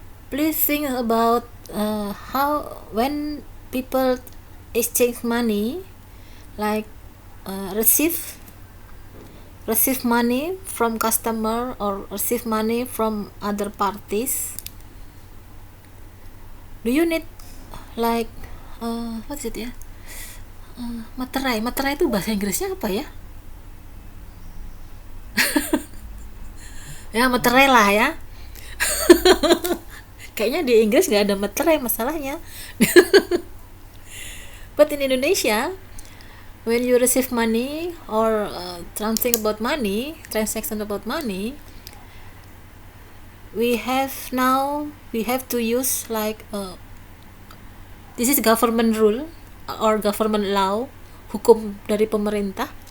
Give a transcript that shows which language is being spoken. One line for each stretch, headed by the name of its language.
English: please think about how when people exchange money, like receive money from customer or receive money from other parties. Do you need like what is it ya?
Indonesian: Materai itu bahasa Inggrisnya apa ya? Ya materai lah ya. Kayaknya di Inggris nggak ada materai masalahnya.
English: But in Indonesia, when you receive money or something about money, transaction about money, we have to use like this is government rule or government law,
Indonesian: hukum dari pemerintah.